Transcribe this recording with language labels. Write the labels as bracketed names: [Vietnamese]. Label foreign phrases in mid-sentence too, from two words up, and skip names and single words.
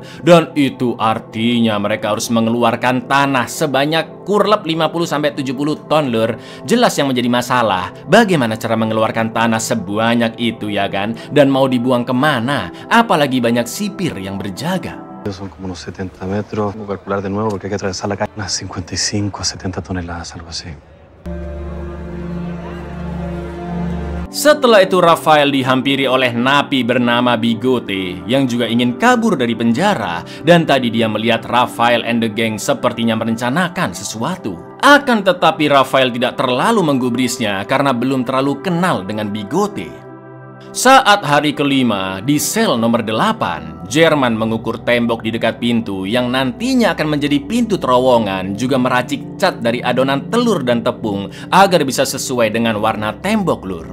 [Indonesian] Dan itu artinya mereka harus mengeluarkan tanah sebanyak kurlep 50-70 ton, Lur. Jelas yang menjadi masalah, bagaimana cara mengeluarkan tanah sebanyak itu, ya kan? Dan mau dibuang kemana? Apalagi banyak sipir yang berjaga. [Spanish] Son como unos 70 metros. Voy a calcular de nuevo porque hay que atravesar la calle. Unas 55 a 70 toneladas, algo así. [Indonesian] Setelah itu Rafael dihampiri oleh napi bernama Bigote yang juga ingin kabur dari penjara, dan tadi dia melihat Rafael [English] and the gang [Indonesian] sepertinya merencanakan sesuatu. Akan tetapi Rafael tidak terlalu menggubrisnya karena belum terlalu kenal dengan Bigote. Saat hari kelima di sel nomor 8, Jerman mengukur tembok di dekat pintu yang nantinya akan menjadi pintu terowongan, juga meracik cat dari adonan telur dan tepung agar bisa sesuai dengan warna tembok, lur.